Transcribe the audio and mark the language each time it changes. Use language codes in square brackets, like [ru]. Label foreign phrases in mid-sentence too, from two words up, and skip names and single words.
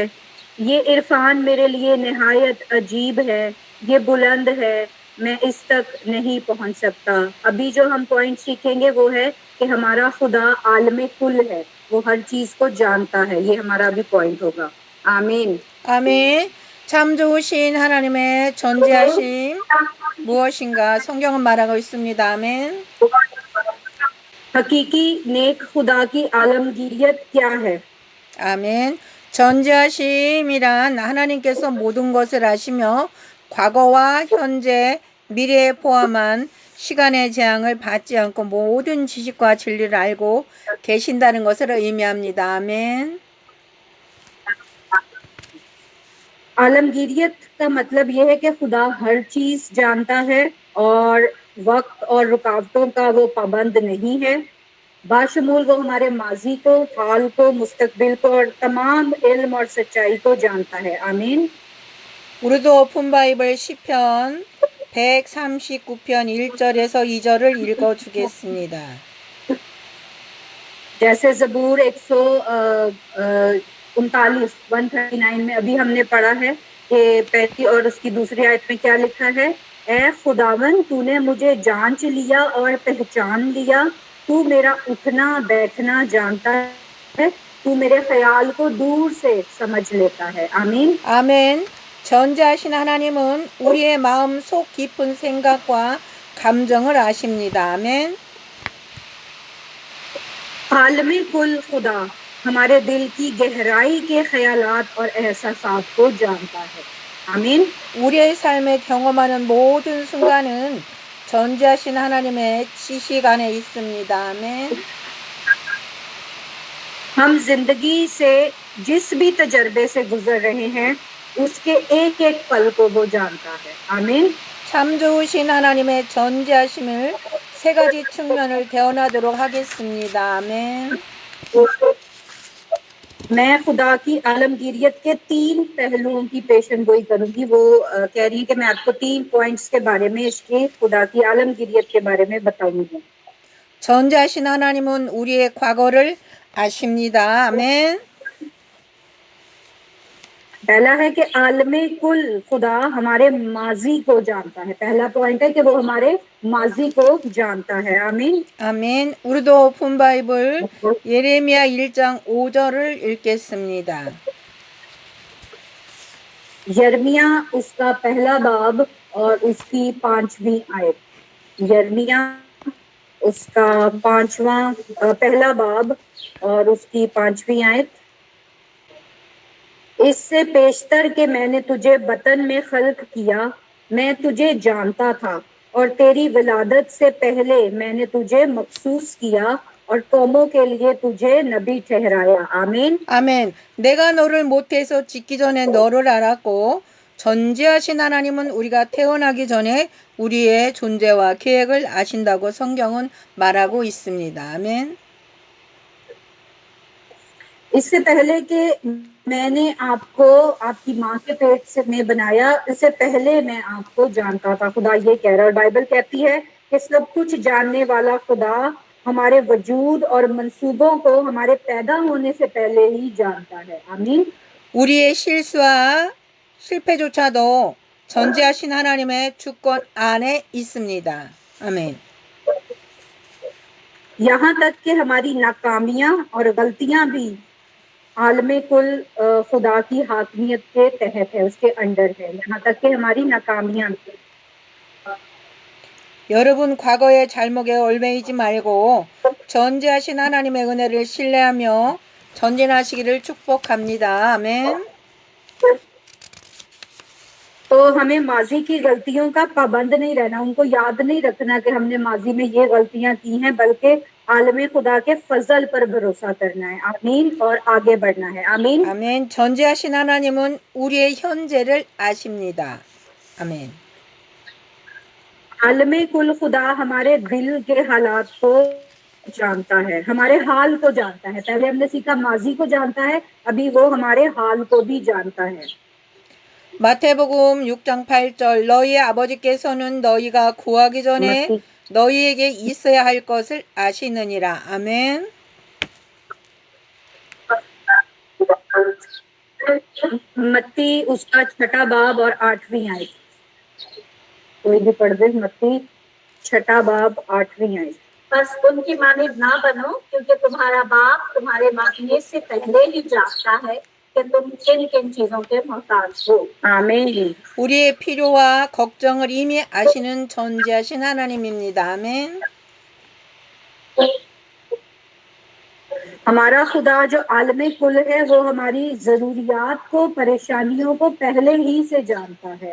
[ur] یہ عرفان میرے لیے نہایت عجیب ہے، یہ بلند ہے، میں اس تک نہیں پہنچ سکتا. ابھی جو ہم پوائنٹ سیکھیں گے وہ ہے کہ ہمارا خدا عالم کل ہے، وہ ہر چیز کو جانتا ہے. یہ ہمارا ابھی پوائنٹ ہوگا۔ آمین. [ko] 아멘. 참 좋으신 하나님의 전지하심 무엇인가 성경은 말하고 있습니다. 아멘. [ur] حقیقی نیک خدا کی عالمگیریت کیا ہے? [ko] 아멘. 전지하심이란 하나님께서 모든 것을 아시며 과거와 현재, 미래에 포함한 시간의 재앙을 받지 않고 모든 지식과 진리를 알고 계신다는 것을 의미합니다. 아멘. [ur] عالمگیریت کا مطلب یہ ہے کہ خدا ہر چیز جانتا ہے اور وقت اور رکاوٹوں کا وہ پابند نہیں ہے. بشمول وہ ہمارے ماضی کو، حال کو، مستقبل کو اور تمام علم اور سچائی کو جانتا ہے. आमीन। [ko] 우리도 [en] open Bible [ko] 시편 139편 1절에서 2절을 읽어 주겠습니다. [ur] جیسے زبور 139 139 میں ابھی ہم نے پڑھا ہے کہ پہلی اور اس کی دوسری آیت میں کیا لکھا ہے? اے خداوند، تو نے مجھے جانچ لیا اور پہچان لیا. تو میرا اٹھنا بیٹھنا جانتا ہے. تو میرے خیال کو دور سے سمجھ لیتا ہے. आमीन। [ko] 아멘. 전지하신 하나님은 우리의 마음 속 깊은 생각과 감정을 아십니다. 아멘. [ur] عالمی کل خدا ہمارے دل کی گہرائی کے خیالات اور احساسات کو جانتا ہے. आमीन। [ko] 우리의 삶에 경험하는 모든 순간은 전지하신 하나님의 지식 안에 있습니다. 아멘. [ur] ہم زندگی سے جس بھی تجربے سے گزر رہے ہیں اس کے ایک ایک پل کو وہ جانتا ہے. आमीन। [ko] 참 좋으신 하나님의 전지하심을 세 가지 측면을 대언하도록 하겠습니다. 아멘. [ur] میں خدا کی عالمگیریت کے 3 پہلوؤں کی پیشگوئی کروں گی. وہ کہہ رہی ہے کہ میں آپ کو 3 پوائنٹس کے بارے میں، اس کے خدا کی عالمگیریت کے بارے میں بتاؤں گی. [ko] 전지하신 하나님은 우리의 과거를 아십니다. 아멘. [ur] پہلا ہے کہ عالم کل خدا ہمارے ماضی کو جانتا ہے. پہلا پوائنٹ ہے کہ وہ ہمارے ماضی کو جانتا ہے. आमीन। [ko] 아멘. 우리도 [en] open Bible [ko] 예레미야 1장 5절을 읽겠습니다. [ur] یرمیاہ اس کا پہلا باب اور اس کی 5ویں آیت. یرمیاہ اس کا پہلا باب اور اس کی 5ویں آیت. اس سے پیشتر کہ میں نے تجھے بطن میں خلق کیا، میں تجھے جانتا تھا اور تیری ولادت سے پہلے میں نے تجھے مخصوص کیا اور قوموں کے لیے تجھے نبی ٹھہرایا. आमीन। [ko] 아멘. 내가 너를 모태에서 짓기 전에 너를 알았고 전지하신 하나님은 우리가 태어나기 전에 우리의 존재와 계획을 아신다고 성경은 말하고 있습니다. 아멘. [ur] اس سے پہلے کہ میں نے آپ کو آپ کی ماں کے پیٹ سے میں بنایا، اس سے پہلے میں آپ کو جانتا تھا، خدا یہ کہہ رہا ہے. اور بائبل کہتی ہے کہ سب کچھ جاننے والا خدا ہمارے وجود اور منصوبوں کو ہمارے پیدا ہونے سے پہلے ہی جانتا ہے. आमीन। [ko] 우리의 실수와 실패조차도 전지하신 하나님의 주권 안에 있습니다. 아멘. [ur] یہاں تک کہ ہماری ناکامیاں اور غلطیاں بھی عالم کل خدا کی حاکمیت کے تحت ہے، اس کے انڈر ہے. یہاں تک کہ ہماری ناکامیاں بھی. [ko] 여러분 과거의 잘못에 얽매이지 말고 전지하신 하나님의 은혜를 신뢰하며 전진하시기를 축복합니다. 아멘. [ur] تو ہمیں ماضی کی غلطیوں کا پابند نہیں رہنا، ان کو یاد نہیں رکھنا کہ ہم نے ماضی میں یہ غلطیاں کی ہیں، بلکہ عالم خدا کے فضل پر بھروسہ کرنا ہے. آمین۔ اور آگے بڑھنا ہے۔ آمین. [ko] 아멘. 전지하신 하나님은 우리의 현재를 아십니다. 아멘. [ur] عالم کل خدا ہمارے دل کے حالات کو جانتا ہے، ہمارے حال کو جانتا ہے. پہلے ہم نے سیکھا ماضی کو جانتا ہے، ابھی وہ ہمارے حال کو بھی جانتا ہے. [ko] 마태복음 6장 8절 너희의 아버지께서는 너희가 구하기 전에 너희에게 있어야 할 것을 아시느니라. 아멘. [ur] متی اس کا 6 باب اور 8ویں آیت. کوئی بھی پڑھ دے، متی 6 باب 8ویں آیت. بس ان کی مانند نہ بنو، کیونکہ تمہارا باپ تمہارے مانگنے سے پہلے ہی جانتا ہے کہ تم کن کن چیزوں کے محتاج ہو. आमीन। [ko] 우리의 필요와 걱정을 이미 아시는 전지하신 하나님입니다. 아멘. [ur] ہمارا خدا جو عالم کل ہے، وہ ہماری ضروریات کو، پریشانیوں کو پہلے ہی سے جانتا ہے.